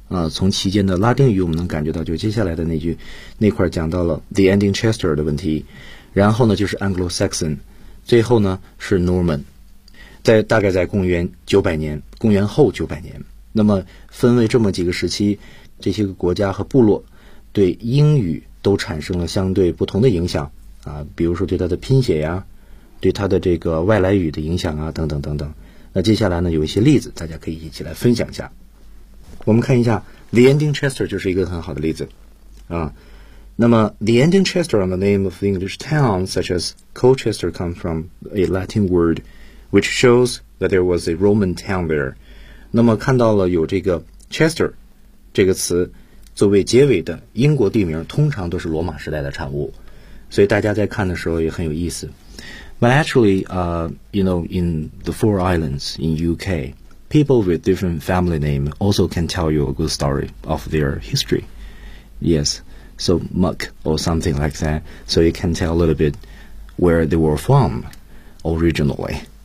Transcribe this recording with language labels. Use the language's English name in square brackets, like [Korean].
[Chinese] 从其间的拉丁语我们能感觉到，就接下来的那句那块讲到了 the ending Chester 的问题，然后呢就是 Anglo-Saxon， 最后呢是 Norman， 在大概在公元900年，公元后900年，那么分为这么几个时期，这些个国家和部落对英语都产生了相对不同的影响啊，比如说对它的拼写呀，对它的这个外来语的影响啊，等等等等。那接下来呢，有一些例子，大家可以一起来分享一下。我们看一下 ，The Ending Chester 就是一个很好的例子啊。 [English] 那么 ，The Ending Chester and the name of the English town such as Colchester come from a Latin word, which shows that there was a Roman town there。 [Chinese] 那么看到了有这个 Chester 这个词作为结尾的英国地名，通常都是罗马时代的产物，所以大家在看的时候也很有意思。 [English] But actually, you know, in the Four Islands in UK, people with different family name also can tell you a good story of their history. Yes, so Muck or something like that. So you can tell a little bit where they were from originally.